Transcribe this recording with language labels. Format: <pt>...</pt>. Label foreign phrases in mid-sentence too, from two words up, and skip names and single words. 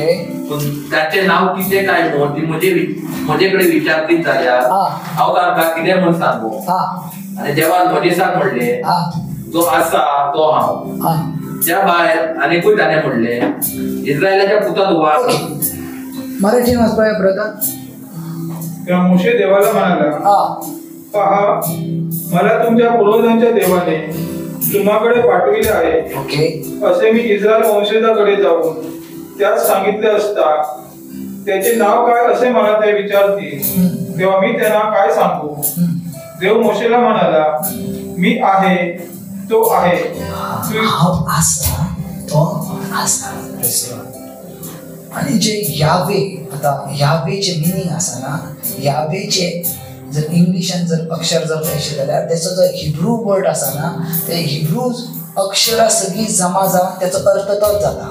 <kok>पूण ताचें नांव कितें काय म्हूण ती म्हजे कडेन विचारतीत जाल्यार हांव तांकां कितें म्हूण सांगू. हा आनी देवान म्हजे सांग म्हणलें, हा जो आसा तो हांव. हा त्या भायर आनीकूय ताणें म्हणलें, इस्रायलाच्या पुतांक वाग. मराठीन वाचपाय ब्रदर.</kok> <mr>तेव्हा मोशे देवाला म्हणाला, हा पहा, मला तुमच्या पूर्वजांच्या देवाने तुम्हाकडे पाठविले आहे. ओके असे मी इस्रायल वंशजाकडे जाऊन त्यास सांगितले असता त्याचे नाव काय असे मला ते विचारतील, तेव्हा मी त्यांना काय सांगू. देव मोशेला म्हणाला, मी आहे तो आहे.</mr> <kok>हांव आसा तो आसा. आणि जे यावे, आता यावेचे मिनिंग आसा ना, यावेचे जर इंग्लिशान जर अक्षर जर पळयशे जाल्यार त्याचो जो हिब्रू वर्ड आसा ना, ते हिब्रू अक्षरां सगळी जमा जावन त्याचो अर्थ तोच जाता.</kok>